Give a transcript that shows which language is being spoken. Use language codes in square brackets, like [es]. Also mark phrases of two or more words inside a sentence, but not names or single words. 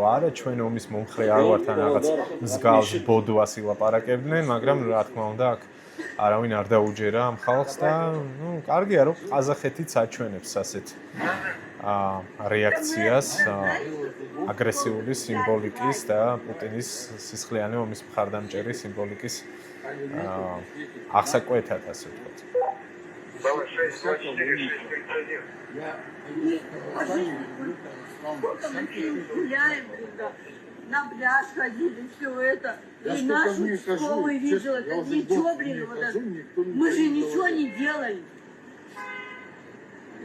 [ka] არა, ჩვენ ომის მომხრე არ ვართ ან რაღაც მსგავს ბოდვას ილაპარაკებდნენ, მაგრამ რა თქმა უნდა აქ არავინ არ დაუჯერა ამ ხალხს და კარგია რომ ყაზახეთიც აჩვენებს ასეთ რეაქციას აგრესიული სიმბოლიკის და პუტინის სისხლიანი ომის მხარდამჭერი სიმბოლიკის აღსაკვეთად ასე ვთქვათ. [ru] На пляж ходили, все это. И нашу школу видела. Ничего, блин, мы же ничего не делали.